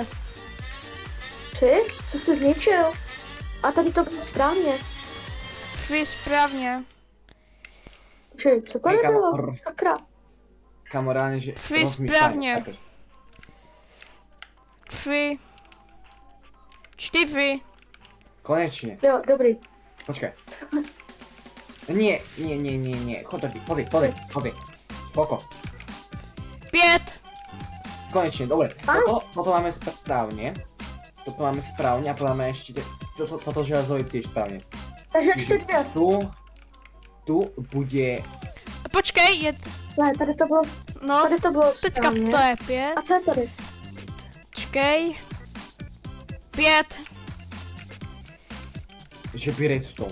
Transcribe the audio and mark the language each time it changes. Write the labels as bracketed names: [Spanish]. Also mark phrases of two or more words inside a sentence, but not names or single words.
[Czech] 3? Co jsi zničil? A tady to bylo správně. Tři správně. Počkej, co tady [Slovak] Ej, [Czech] bylo? [Slovak] kamo, [Czech] Sakra. [Slovak] Kamo, reálne, že [Czech] Tři [Slovak] rozmýšľam. [Czech] správně. Tři. Čtyři. [Slovak] Konečne. [Czech] Jo, dobrý. [Slovak] Počkaj. Nie. Chod tady, pozri. Poko. [Czech] Pět. [Slovak] Konečne, dobre. Toto máme správne. A potom máme ešte toto železo je tiež správne. [Czech] Takže ještě 2. Tu bude... Počkej, Ne, tady to bylo teďka správně. to je pět. A co je tady? Počkej. Pět. Že by redstone.